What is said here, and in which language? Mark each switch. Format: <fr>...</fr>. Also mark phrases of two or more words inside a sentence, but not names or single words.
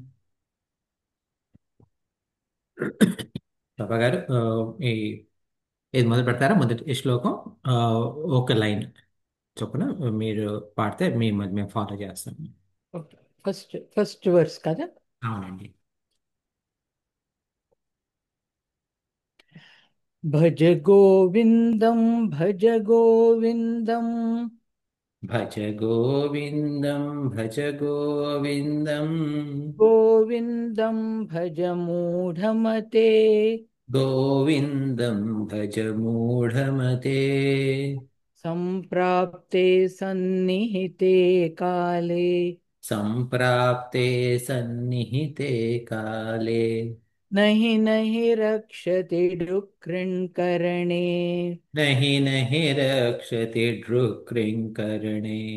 <te>బాబా గారు, ఈ ఇది మొదలు పెడతారా? మొదటి ఈ శ్లోకం ఆ, ఒక లైన్ చొప్పున మీరు పాడితే మేము ఫాలో చేస్తాం.</te> <en>Okay. First verse కదా.</en> <te>అవునండి.</te> <sa>భజ గోవిందం భజ గోవిందం భజ గోవిందం భజ గోవిందం గోవిందం భజ మూఢమతే గోవిందం భజ మూఢమతే. సంప్రాప్తే సన్నిహితే కాలే సంప్రాప్తే సన్నిహితే కాలే నహి నహి రక్షతి డుక్రిణ్కరణే. నహి నహి రక్షతి డ్రుక్రింకరణే.</sa>